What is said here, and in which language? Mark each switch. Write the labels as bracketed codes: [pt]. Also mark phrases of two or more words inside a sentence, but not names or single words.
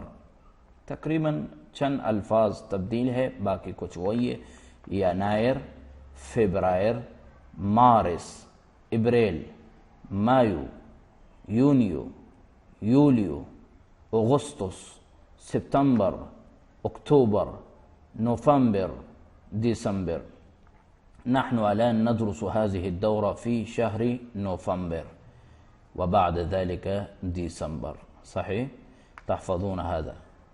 [ur] تقریباً چند الفاظ تبدیل ہے، باقی کچھ وہی ہے۔ [ar] ینائر، فبرائر، مارس، ابریل، مایو، یونیو، یولیو، اغسطس، ستمبر، اکتوبر، نوفمبر، دسمبر۔ نحن الآن ندرس هذه الدورة في شهر نوفمبر وبعد ذلك ديسمبر، صحيح؟ تحفظون هذا.